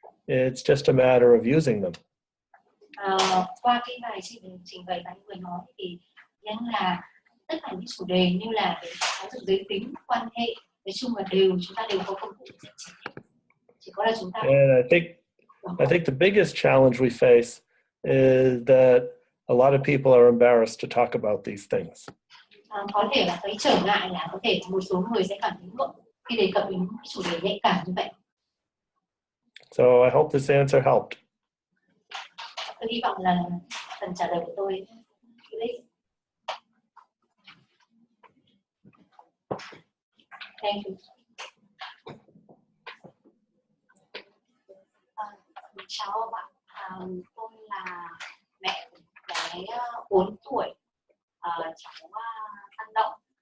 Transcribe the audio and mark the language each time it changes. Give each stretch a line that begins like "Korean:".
English: It's just a matter of using them.
Vietnamese: Qua cái bài trình bày bạn vừa nói thì nhấn là tất cả những chủ đề như là về giáo dục giới tính, quan hệ, nói chung là chúng ta đều có công cụ để dạy trẻ. Chỉ có là chúng ta.
English: And I think the biggest challenge we face is that a lot of people are embarrassed to talk about these things.
Vietnamese: Có thể là cái trở ngại là có thể một số người sẽ cảm thấy ngượng khi đề cập đến cái chủ đề nhạy cảm như vậy.
English: So I hope this answer helped.
Vietnamese: Tôi hy vọng là phần trả lời của tôi hữu ích.
English: Thank you.
Vietnamese: Chào bạn, tôi là mẹ của bé 4 tuổi, cháu tăng động.